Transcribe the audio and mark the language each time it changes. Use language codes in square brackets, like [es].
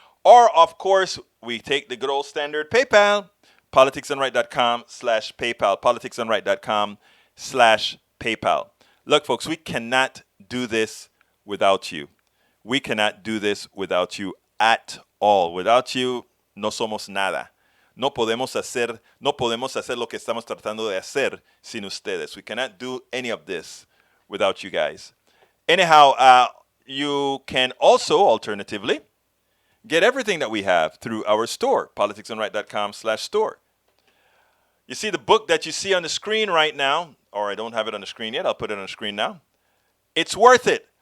[en] Or, of course, we take the good old standard PayPal, politicsdoneright.com/PayPal, politicsdoneright.com/PayPal. Look, folks, we cannot do this without you. We cannot do this without you at all. Without you, [es] no somos nada. No podemos hacer lo que estamos tratando de hacer sin ustedes. [en] We cannot do any of this without you guys. Anyhow, you can also, alternatively, get everything that we have through our store, politicsdoneright.com/store. You see the book that you see on the screen right now, or I don't have it on the screen yet, I'll put it on the screen now. It's Worth It.